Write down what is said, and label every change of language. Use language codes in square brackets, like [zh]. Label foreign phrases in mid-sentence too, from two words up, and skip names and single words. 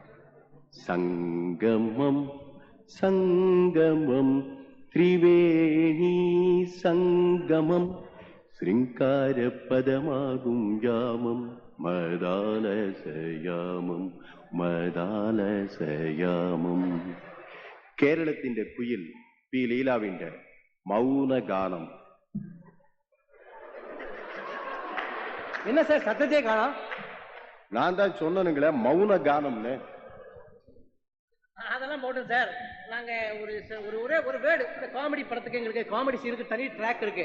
[ml] സംഗമം സംഗമം ത്രിവേണി സംഗമം ശൃംഗാരപദമാകും യാമം മദാലസയാമം മദാലസയാമം. കേരളത്തിന്റെ കുയിൽ പി ലീലാവിന്റെ മൗനഗാനം. [ta] என்ன சார் சத்தத்தையே காணோம்? நான் தான் சொன்னனுங்களே மௌன கானம்னு. அதெல்லாம் போட்டோம் சார். நாங்க ஒரு வேர்டு காமெடி படத்துக்கு எங்களுக்கு காமெடி சீனுக்கு தனி ட்ராக் இருக்கு.